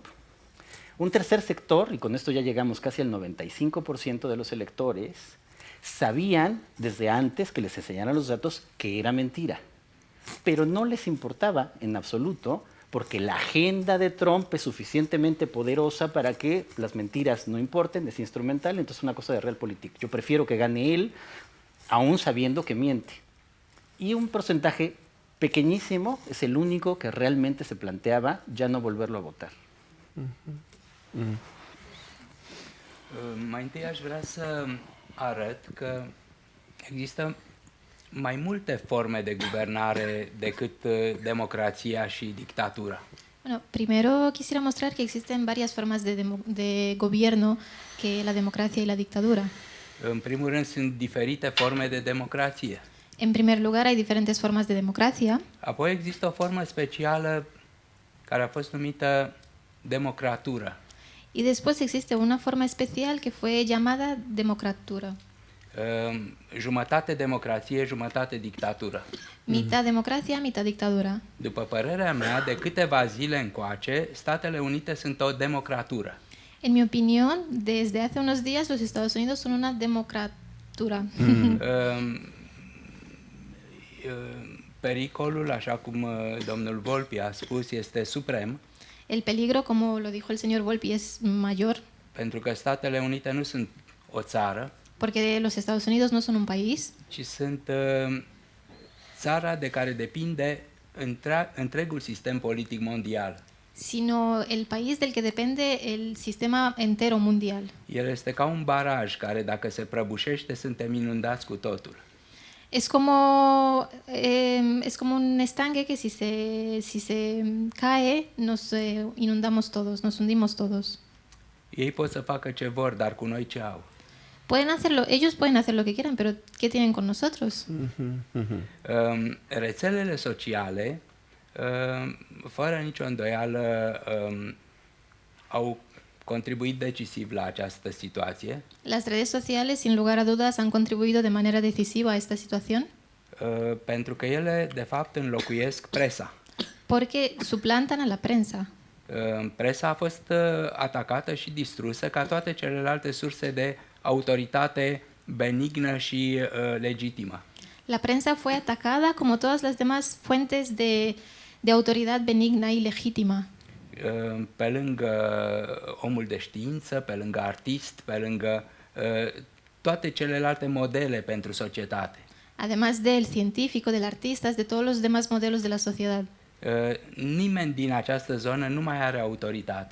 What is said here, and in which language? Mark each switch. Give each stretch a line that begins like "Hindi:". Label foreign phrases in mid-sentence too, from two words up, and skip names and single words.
Spanish: Un tercer sector, y con esto ya llegamos casi al 95% de los electores, sabían desde antes que les enseñaran los datos que era mentira, pero no les importaba en absoluto, porque la agenda de Trump es suficientemente poderosa para que las mentiras no importen, es instrumental, entonces es una cosa de realpolitik. Yo prefiero que gane él, aún sabiendo que miente. Y un porcentaje pequeñísimo es el único que realmente se planteaba ya no volverlo a votar.
Romanian: Mai întâi aș vrea să arăt că există mai multe forme de guvernare decât democrația și dictatura.
Spanish: Bueno, primero quisiera mostrar que existen varias formas de gobierno que la democracia y la dictadura.
Romanian: În primul rând sunt diferite forme de democrație.
Spanish: En primer lugar, hay diferentes formas de democracia.
Romanian: Apoi există o formă specială care a fost numită democratură.
Spanish: Y después existe una forma especial que fue llamada democratura.
Romanian: Jumătate democrație, jumătate dictatură.
Spanish: Mitad democracia, mitad dictadura.
Romanian: După părerea mea, de câteva zile încoace, Statele Unite sunt o democratură.
Spanish: En mi opinión, desde hace unos días los Estados Unidos son una democratura.
Romanian: Pericolul, așa cum domnul Volpi a spus, este suprem,
Spanish: El peligro, como lo dijo el señor Volpi, es mayor
Romanian: pentru că Statele Unite nu sunt o țară,
Spanish: porque los Estados Unidos no son un país,
Romanian: ci sunt țara de care depinde întregul sistem politic mondial.
Spanish: sino el país del que depende el sistema entero mundial.
Romanian: El este ca un baraj care, dacă se prăbușește, suntem inundați cu totul.
Spanish: Es como un estanque que si se cae nos inundamos todos, nos hundimos todos.
Romanian: Ei pot să facă ce vor, dar cu noi ce au?
Spanish: Ellos pueden hacer lo que quieran, pero ¿qué tienen con nosotros?
Romanian: Rețelele sociale, fără nicio îndoială, au contribuit decisiv la această situație.
Spanish: Las redes sociales, sin lugar a dudas, han contribuido de manera decisiva a esta situación.
Romanian: Pentru că ele, de fapt, înlocuiesc presa.
Spanish: Porque suplantan a la prensa.
Romanian: Presa a fost atacată și distrusă ca toate celelalte surse de autoritate benignă și legitimă.
Spanish: La prensa fue atacada como todas las demás fuentes de autoridad benigna y legítima.
Romanian: Pe lângă omul de știință, pe lângă artist, pe lângă toate celelalte modele pentru societate.
Spanish: Además del científico, del artista, de todos los demás modelos de la sociedad.
Romanian: Nimeni din această zonă nu mai are autoritate.